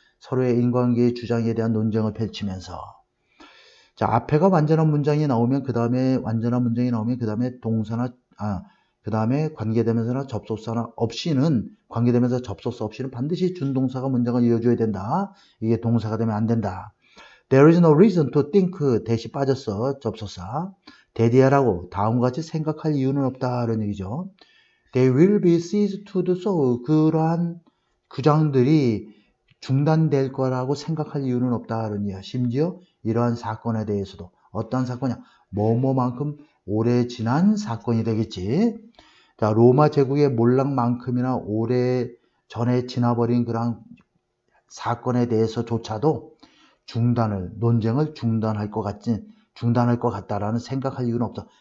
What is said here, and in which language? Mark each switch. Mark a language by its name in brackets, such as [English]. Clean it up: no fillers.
[Korean] 서로의 인과관계의 주장에 대한 논쟁을 펼치면서 자, 앞에가 완전한 문장이 나오면 그 다음에 동사나 그 다음에 관계대명사나 접속사나 없이는 관계대명사 접속사 없이는 반드시 준동사가 문장을 이어줘야 된다. 이게 동사가 되면 안 된다. [English] There is no reason to think [Korean] 대시 빠졌어. 접속사. 대디하라고 다음과 같이 생각할 이유는 없다. 이런 얘기죠. [English] They will be ceased to do so. [Korean] 그러한 주장들이 중단될 거라고 생각할 이유는 없다. 이런 얘기야. 심지어 이러한 사건에 대해서도 어떤 사건이야? 뭐뭐만큼 오래 지난 사건이 되겠지. 자, 로마 제국의 몰락만큼이나 오래 전에 지나버린 그런 사건에 대해서조차도 논쟁을 중단할 것 같다라는 생각할 이유는 없다.